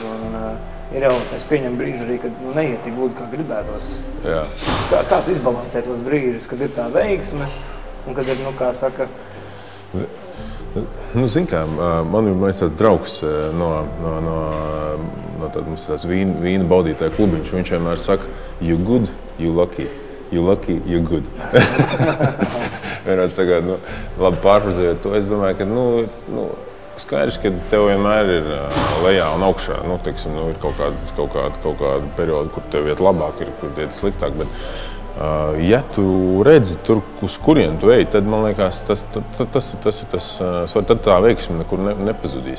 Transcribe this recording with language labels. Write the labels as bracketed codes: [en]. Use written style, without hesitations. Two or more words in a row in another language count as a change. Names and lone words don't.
[lv] Ir jau, es pieņemu brīži arī, kad neiet tik gludi, kā gribētos. Jā. Kā tu izbalansē tos brīžus, kad ir tā veiksme un kad ir, kā saka... Zin kā, man ir tāds draugs no mums tās vīna baudītāja klubiņš. Viņš vienmēr saka, [en] you good, you lucky. You lucky, you good. [lv] Vienmēr saka, labi pārfrazējot to, es domāju, ka, skaidrs, ka tev vienmēr ir lejā un augšā. Teiksim, ir kaut kāda perioda, kur tev iet labāk, kur iet sliktāk. Bet, ja tu redzi tur, uz kurien tu ej, tad, man liekas, tas tad tā veiksme nekur nepazudīs.